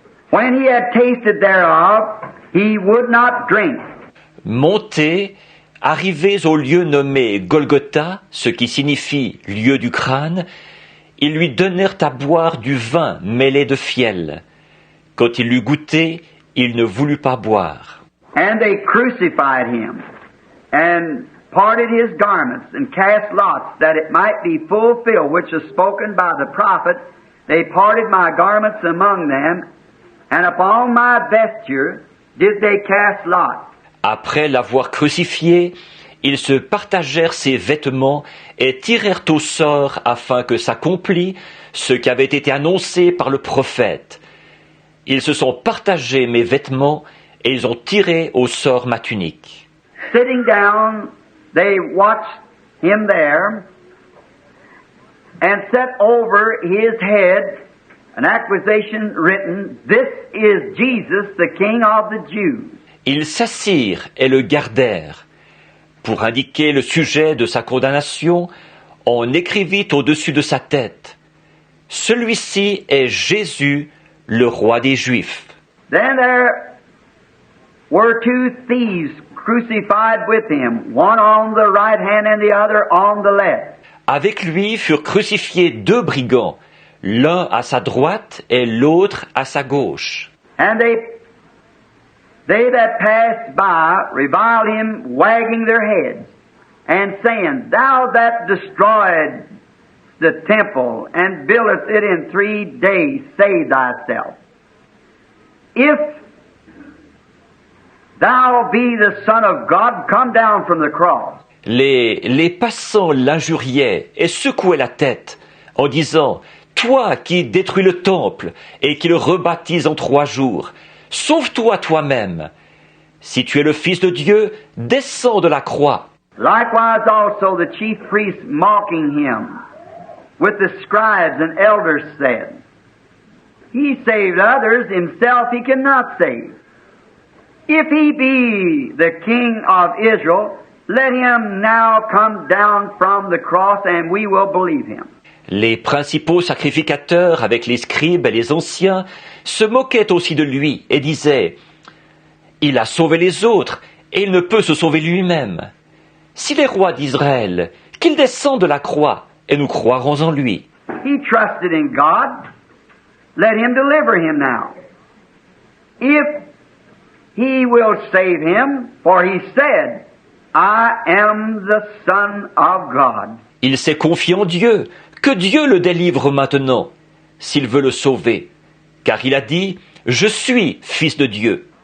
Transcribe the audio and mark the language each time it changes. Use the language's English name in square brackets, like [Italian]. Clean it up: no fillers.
[English] When he had tasted thereof, he would not drink. [French] Montés, arrivés au lieu nommé Golgotha, ce qui signifie lieu du crâne, ils lui donnèrent à boire du vin mêlé de fiel. Quand il l'eut goûté, il ne voulut pas boire. [English] And they crucified him, and parted his garments, and cast lots, that it might be fulfilled, which was spoken by the prophet. They parted my garments among them, and upon my vesture did they cast lots. [French] Après l'avoir crucifié, ils se partagèrent ses vêtements et tirèrent au sort afin que s'accomplît ce qui avait été annoncé par le prophète. Ils se sont partagés mes vêtements et ils ont tiré au sort ma tunique. [English] Sitting down, they watched him there, and set over his head an accusation written, "This is Jesus, the King of the Jews." [French] Ils s'assirent et le gardèrent. Pour indiquer le sujet de sa condamnation, on écrivit au-dessus de sa tête, « Celui-ci est Jésus, le roi des Juifs. » [English] Then there were two thieves crucified with him, one on the right hand and the other on the left. [French] Avec lui furent crucifiés deux brigands, l'un à sa droite et l'autre à sa gauche. [English] And they that passed by reviled him, wagging their heads, and saying, "Thou that destroyed the temple and buildest it in 3 days, save thyself. If thou be the Son of God, come down from the cross." [French] Les passants l'injuriaient et secouaient la tête en disant, « Toi qui détruis le temple et qui le rebâtis en 3 jours, sauve-toi toi-même. Si tu es le Fils de Dieu, descends de la croix. » [English] Likewise also the chief priests mocking him, with the scribes and elders said, "He saved others, himself he cannot save. If he be the King of Israel, let him now come down from the cross, and we will believe him." [French] Les principaux sacrificateurs, avec les scribes et les anciens, se moquaient aussi de lui et disaient, « Il a sauvé les autres, et il ne peut se sauver lui-même. S'il est roi d'Israël, qu'il descende de la croix, et nous croirons en lui. » [English] He trusted in God. Let him deliver him now. If he will save him, for he said, "I am the Son of God." [French] Il s'est confié en Dieu, que Dieu le délivre maintenant, s'il veut le sauver. Car il a dit, « Je suis fils de Dieu. »